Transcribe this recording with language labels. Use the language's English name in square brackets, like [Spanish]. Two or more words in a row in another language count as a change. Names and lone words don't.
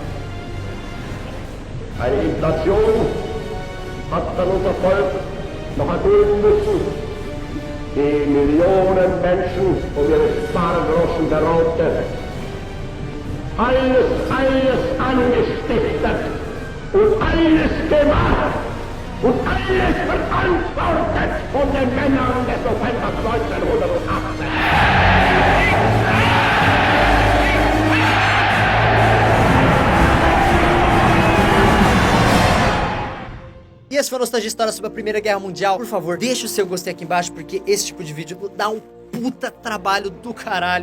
[German] Eine Inflation hat dann unser Volk noch erdulden müssen, die Millionen Menschen um ihre Spargroschen beraubte. Alles angestiftet und alles gemacht und alles verantwortet von den Männern des Novembers 1918. [Portuguese] E essa foi a Nostalgia História sobre a Primeira Guerra Mundial. Por favor, deixa o seu gostei aqui embaixo, porque esse tipo de vídeo dá um puta trabalho do caralho.